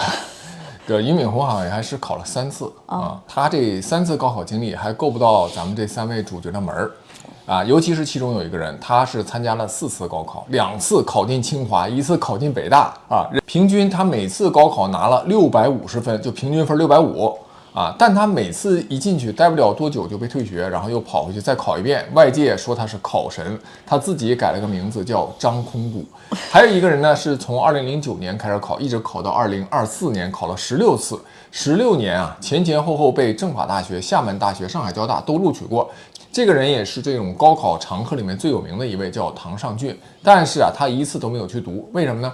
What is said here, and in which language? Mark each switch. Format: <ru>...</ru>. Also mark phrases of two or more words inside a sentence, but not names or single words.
<zh>這俞敏洪好像還是考了3次啊，他這3次高考經歷還夠不到咱們這3位主角的門兒啊，尤其是其中有一個人，他是參加了4次高考，2次考進清華，1次考進北大啊，平均他每次高考拿了650分，就平均分650啊，但他每次一進去待不了多久就被退学，然後又跑回去再考一遍，外界說他是考神，他自己改了個名字叫张空谷。還有一個人呢，是從2009年開始考，一直考到2024年，考了16次，16年啊，前前後後被政法大學、廈門大学、上海交大都錄取過。這個人也是這種高考常客裡面最有名的一位，叫唐尚俊。但是啊，他1次都沒有去讀，為什麼呢？</zh>